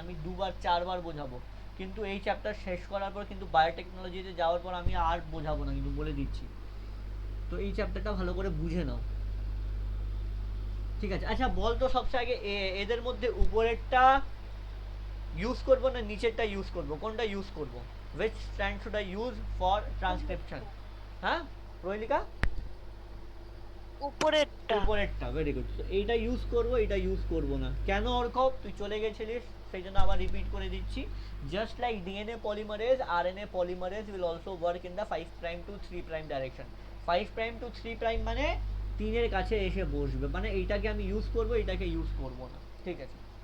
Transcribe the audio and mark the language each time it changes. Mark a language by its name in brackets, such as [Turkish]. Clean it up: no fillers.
[Bangla] আমি 2-4 বার বোঝাবো, কিন্তু এই চ্যাপ্টার শেষ করার পর কিন্তু বায়োটেকনোলজিতে যাওয়ার পর আমি আর বোঝাবো না, কিন্তু বলে দিচ্ছি। তো এই চ্যাপ্টারটা ভালো করে বুঝে নাও, ঠিক আছে? আচ্ছা বল তো, সবচেয়ে আগে এদের মধ্যে উপরেরটা ইউজ করব না নিচেরটা ইউজ করব, কোনটা ইউজ করব? [English] which strand should I use for transcription? [Bangla] হ্যাঁ প্রহেলিকা? উপরেরটা। উপরেরটা, ভেরি গুড। তো এইটা ইউজ করব, এটা ইউজ করব না কেন? অর্কব, তুই চলে গেছিলিস, সেই জন্য আবার রিপিট করে দিচ্ছি। [English] Just like DNA polymerase, RNA polymerase will also work in the 5' to 3' direction. [Bangla] 5' to 3' মানে 3-এর কাছে এসে বসবে, মানে এইটাকে আমি ইউজ করব, এটাকে ইউজ করব না, ঠিক আছে?